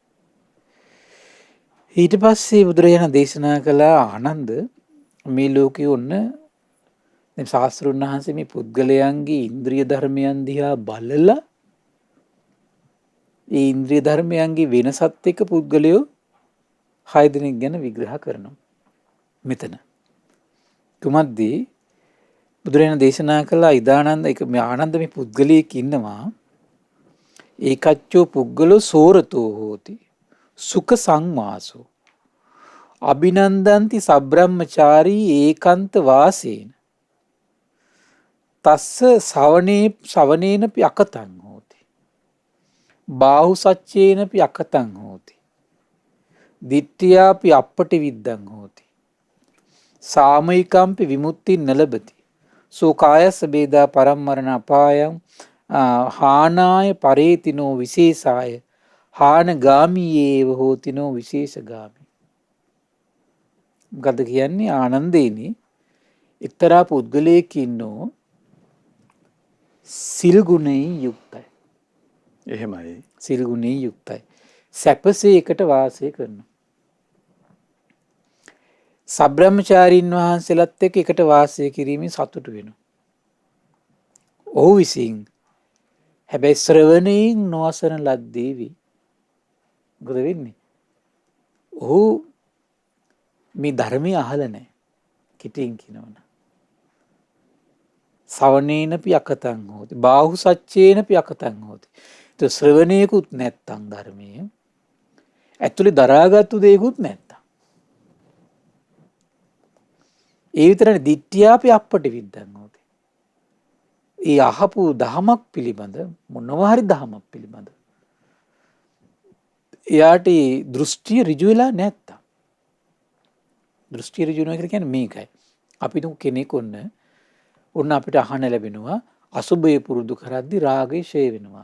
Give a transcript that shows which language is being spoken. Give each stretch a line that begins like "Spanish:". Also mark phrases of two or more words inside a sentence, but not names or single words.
Sinhala: ඊට පස්සේ බුදුරජාණන් දේශනා කළා ආනන්ද මේ ලෝකේ ඔන්න දැන් ශාස්ත්‍රුන් වහන්සේ මේ පුද්ගලයන්ගේ ඉන්ද්‍රිය ධර්මයන් දිහා බලලා ඒ ඉන්ද්‍රිය ධර්මයන්ගේ වෙනසත් එක්ක පුද්ගලයෝ 6 දෙනෙක් ගැන විග්‍රහ කරනවා. මෙතන කුමද්දී බුදුරජාණන් දේශනා කළා ඉදානන්ද එක මේ ආනන්ද මේ පුද්ගලයෙක් ඉන්නවා
Pali: ඒකච්චෝ පුද්ගලෝ සෝරතෝ හෝති සුඛ සංවාසෝ අභිනන්දන්ති සබ්‍රහ්මචාරී ඒකාන්ත වාසේන තස්ස සවනේනපි අකතං හෝති බාහු සච්චේනපි අකතං හෝති දිට්ඨියාපි අප්පටි විද්දං හෝති සාමයිකම්පි විමුක්ති නලබති සෝ කායස්ස බේදා පරම්මරණ අපායං හානාය පරේතිනෝ විශේෂාය හානගාමීයේව හෝතිනෝ විශේෂගාමී.
Sinhala: මොකද්ද කියන්නේ? ආනන්දේනි එක්තරා පුද්ගලයෙක් ඉන්නෝ සිල් ගුණයෙන් යුක්තයි. එහෙමයි. සිල් ගුණයෙන් යුක්තයි. සැපසේ එකට වාසය කරනවා. සබ්‍රහ්මචාරීන් වහන්සේලාත් එක්ක එකට වාසය කිරීමෙන් සතුටු වෙනවා. ඔහු විසින් හැබැයි ශ්‍රවණයෙන් නොවසන ලද්දේවි. මොකද වෙන්නේ? ඔහු මේ ධර්මය අහලා නැහැ. කිටින් කියනවනම්.
Pali: සවනේනපි අකතං හෝති. බාහු සච්චේනපි අකතං හෝති.
Sinhala: ඒ ශ්‍රවණයකුත් නැත්තම් ධර්මයේ ඇතුලේ දරාගත්තු දෙයක්ුත් නැත්තම්. ඒ විතරනේ
Pali: දිට්ඨියාපි අප්පටි විද්දං හෝති.
Sinhala: ඒ අහපු දහමක් පිළිබඳ මොනවා හරි දහමක් පිළිබඳ එයාට දෘෂ්ටිය ඍජු වෙලා නැත්තම් දෘෂ්ටිය ඍජු වෙනවා කියන්නේ මේකයි. අපි තුන් කෙනෙක් ඔන්න අපිට අහන්න ලැබෙනවා අසුභය පුරුදු කරද්දි රාගය ෂේ වෙනවා.